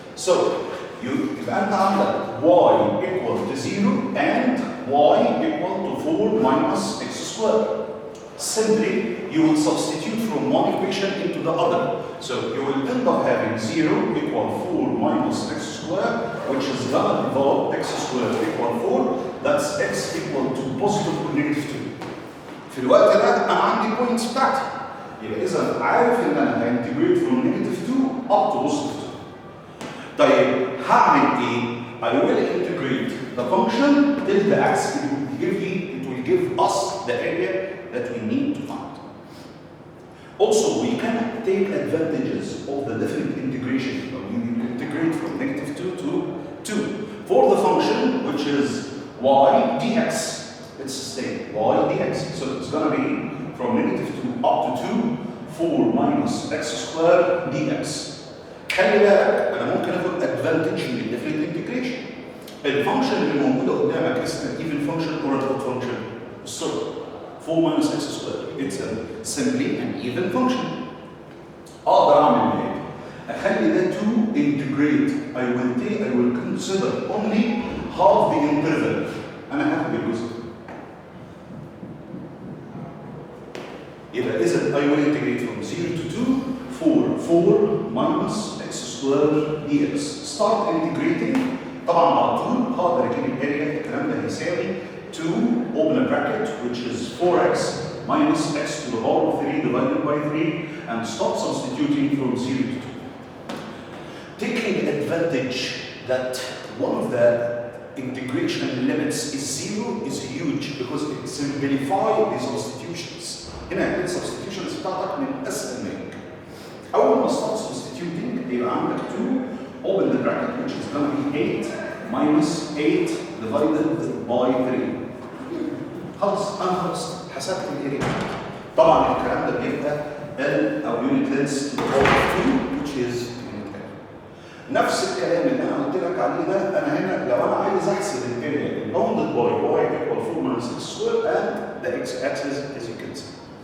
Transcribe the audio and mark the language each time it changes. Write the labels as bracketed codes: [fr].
[en] So يبقى أنت عندك y equal to 0 and y equal to 4 minus x squared. Simply, you will substitute from one equation into the other. So you will end up having 0 equal 4 minus x squared, which is gonna divide x squared equal 4. That's x equal to positive or negative 2. [ar] في الوقت ده أنا عندي points بتاعتي. يبقى إذا عارف إن أنا هانتجريت from negative 2 up to positive 2. [en] طيب هعمل ايه؟ I will integrate the function till the x it will give us the area that we need to find. Also, we can take advantages of the different integration. We integrate from negative 2 to 2 for the function which is y dx. It's the same, y dx. So it's going to be from negative 2 up to 2, 4 minus x squared dx. [ar] خلي بالك انا ممكن اخد ادفانتج من الديفرنت انتجريشن. الفانكشن اللي موجوده قدامك اسمها ايفن فانكشن اور اود فانكشن. [en] الصفر 4 minus x squared. It's simply an even function. [ar] اقدر اعمل ايه؟ اخلي ده to integrate. [en] I will consider only half the interval. [ar] انا هاخد الجزء. [en] يبقى اذا I will integrate from 0 to 2 4 minus x squared dx. Start integrating. [ar] طبعا على طول هقدر اجيب الاريا. [en] الكلام ده هيساوي 2 open a bracket which is 4x minus x to the power of 3 divided by 3 and stop substituting from 0 to 2. Taking advantage that one of the integration limits is 0 is huge because it simplifies the substitutions. [ar] هنا السبستيوشنز بتاعتك من اسهل ما يمكن. [en] أول ما start substituting يبقى عندك 2 open the bracket which is going to be 8 minus 8 divided by 3. [ar] خلاص أنا خلصت حسبت الاريا. طبعا الكلام ده بيبقى L أو unit length to the power of 2 which is نفس الكلام اللي أنا قلت لك عليه ده. [en] أنا هنا لو أنا عايز أحسب الاريا bounded by y equal 4 minus x squared and the x-axis as you can see.